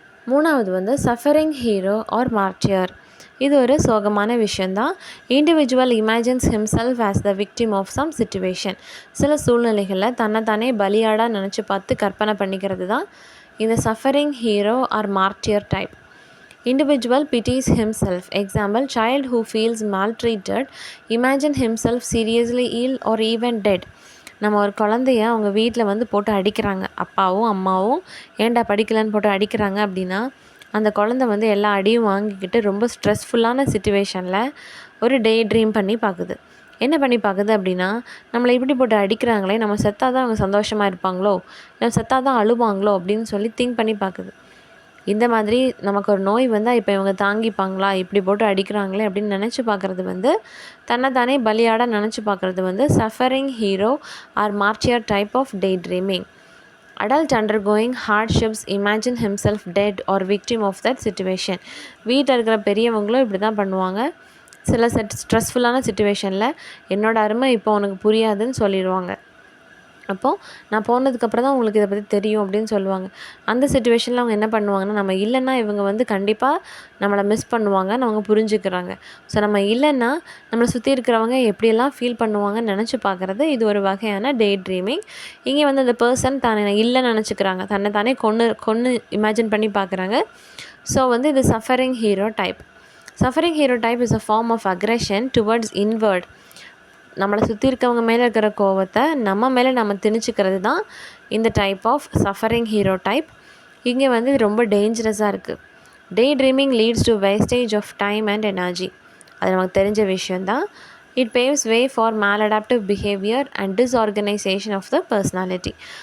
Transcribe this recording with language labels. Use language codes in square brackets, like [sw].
[ta] மூணாவது வந்து suffering hero R மார்ட்டியர். இது ஒரு சோகமான விஷயந்தான். [en] Individual imagines himself as the victim of some situation. [ta] சில சூழ்நிலைகளில் தன்னைத்தானே பலியாடாக நினச்சி பார்த்து கற்பனை பண்ணிக்கிறது தான் இந்த suffering hero R மார்ட்டியர் type. [en] Individual pities himself. Example, child who feels maltreated imagine himself seriously ill or even dead. [ta] நம்ம ஒரு குழந்தைய அவங்க வீட்டில் வந்து போட்டு அடிக்கிறாங்க, அப்பாவும் அம்மாவும் ஏன்டா படிக்கலன்னு போட்டு அடிக்கிறாங்க அப்படின்னா அந்த குழந்தை வந்து எல்லா அடியும் வாங்கிக்கிட்டு ரொம்ப ஸ்ட்ரெஸ்ஃபுல்லான சிச்சுவேஷனில் ஒரு டே ட்ரீம் பண்ணி பார்க்குது. என்ன பண்ணி பார்க்குது அப்படின்னா நம்மளை இப்படி போட்டு அடிக்கிறாங்களே, நம்ம செத்தாக தான் அவங்க சந்தோஷமாக இருப்பாங்களோ, நம்ம செத்தாக தான் அழுவாங்களோ அப்படின்னு சொல்லி திங்க் பண்ணி பார்க்குது. இந்த மாதிரி நமக்கு ஒரு நோய் வந்தால் இப்போ இவங்க தாங்கிப்பாங்களா, இப்படி போட்டு அடிக்கிறாங்களே அப்படின்னு நினச்சி பார்க்குறது வந்து தன்னைத்தானே பலியாட நினச்சி பார்க்குறது வந்து suffering hero R மார்ட்டியர் type of day dreaming. [en] Adult undergoing hardships imagine himself dead or victim of that situation. [ta] வீட்டில் இருக்கிற பெரியவங்களும் இப்படி தான் பண்ணுவாங்க. சில ஸ்ட்ரெஸ்ஃபுல்லான சிச்சுவேஷனில் என்னோட அருமை இப்போ உனக்கு புரியாதுன்னு சொல்லிடுவாங்க. அப்போது நான் போனதுக்கப்புறம் தான் உங்களுக்கு இதை பற்றி தெரியும் அப்படின்னு சொல்லுவாங்க. அந்த சிச்சுவேஷனில் அவங்க என்ன பண்ணுவாங்கன்னா நம்ம இல்லைன்னா இவங்க வந்து கண்டிப்பாக நம்மளை மிஸ் பண்ணுவாங்கன்னு அவங்க புரிஞ்சுக்கிறாங்க. ஸோ நம்ம இல்லைன்னா நம்மளை சுற்றி இருக்கிறவங்க எப்படியெல்லாம் ஃபீல் பண்ணுவாங்கன்னு நினச்சி பார்க்குறது இது ஒரு வகையான டே ட்ரீமிங். இங்கே வந்து அந்த பர்சன் தானே இல்லைன்னு நினச்சிக்கிறாங்க, தன்னை தானே கொன்று இமேஜின் பண்ணி பார்க்குறாங்க. ஸோ வந்து இது suffering hero type. [en] Suffering hero type is a form of aggression towards inward. [ta] நம்மளை சுற்றி இருக்கவங்க மேலே இருக்கிற கோவத்தை நம்ம மேலே நம்ம திணிச்சிக்கிறது தான் இந்த type of suffering hero type. இங்கே வந்து இது ரொம்ப டேஞ்சரஸாக இருக்குது. [en] Day dreaming leads to wastage of time and energy. [ta] அது நமக்கு தெரிஞ்ச விஷயந்தான். [en] It paves way for maladaptive behaviour and disorganisation of the personality.